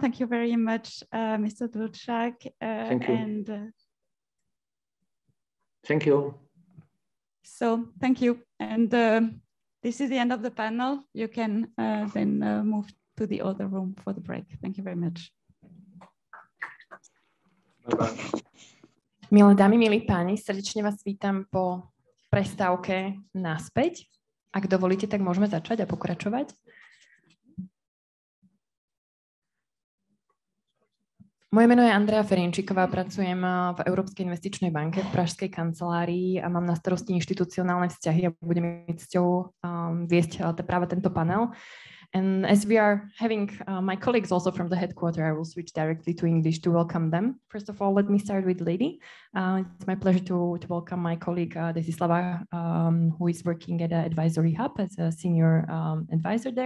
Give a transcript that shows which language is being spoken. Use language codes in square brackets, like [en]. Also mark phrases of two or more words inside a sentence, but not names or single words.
[en] Thank you very much, Mr. Durchak. Thank you. And thank you. So thank you. And this is the end of the panel. You can then move to the other room for the break. Thank you very much. [sk] Milé dámy, milí páni, srdečne vás vítam po prestávke naspäť. Ak dovolíte, tak môžeme začať a pokračovať. Moje meno je Andrea Ferinčíková, pracujem v Európskej investičnej banke v pražskej kancelárii a mám na starosti inštitucionálne vzťahy a budem mať cťou viesť práve tento panel. [en] And as we are having my colleagues also from the headquarters, I will switch directly to English to welcome them. First of all, let me start with Lady. It's my pleasure to welcome my colleague Desislava, who is working at an advisory hub as a senior advisor there.